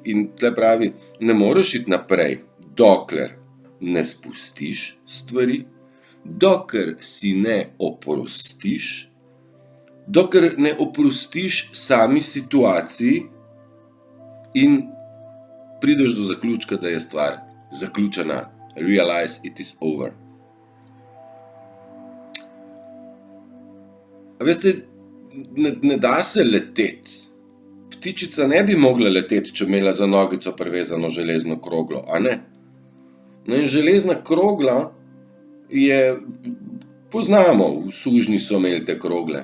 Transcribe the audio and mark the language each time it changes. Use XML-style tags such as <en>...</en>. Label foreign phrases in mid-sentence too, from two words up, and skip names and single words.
<sl>In tle pravi, ne moreš iti naprej, dokler ne spustiš stvari, dokler si ne oprostiš, dokler ne oprostiš sami situaciji in prideš do zaključka, da je stvar zaključena.</sl> <en>Realize it is over.</en> <sl>A veste, ne da se leteti. Ptičica ne bi mogla leteti, če imela za nogico privezano železno kroglo, a ne? No in železna krogla je, poznamo, v sužnji so imeli te krogle.</sl>